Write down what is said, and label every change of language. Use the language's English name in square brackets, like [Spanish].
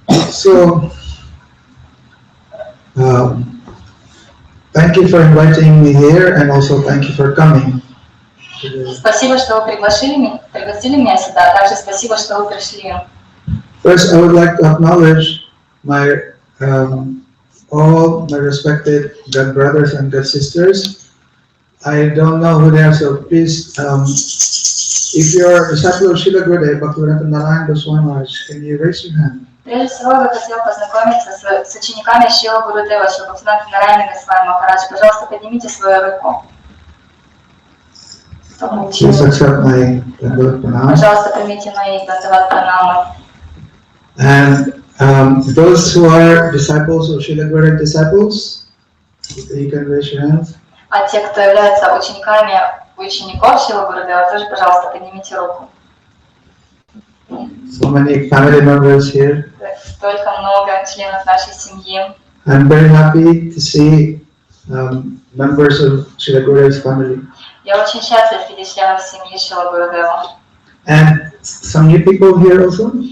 [English] So, thank you for inviting me here, and also thank you for coming. [Russian] Спасибо, что вы пригласили меня сюда. Также спасибо, что вы пришли. [English] First, I would like to acknowledge my all my respected God brothers and God sisters. I don't know who they are, so please, if you're a disciple of Srila Gurudev, Bhaktivedanta Narayana Goswami Maharaj, can you raise your hand? [Russian] Прежде всего, я хотела познакомиться с учениками Шрила Гурудева, Шрила Бхактивинода Нараяна Госвами Махарадж. Пожалуйста, поднимите свою руку. [English] Please accept my Dandavat Pranam. [Russian] Пожалуйста, примите мои Дандават Пранамы. [English] And those who are disciples of Srila Gurudev disciples, you can raise your hands. [Russian] А те, кто являются учениками учеников Шрила Гурудева, тоже, пожалуйста, поднимите руку. [English] So many family members here. [Russian] Столько много членов нашей семьи. [English] I'm very happy to see members of Srila Gurudev's family. [Russian] Я очень счастлив видеть членов семьи Шрила Гурудева. [English] And some new people here also.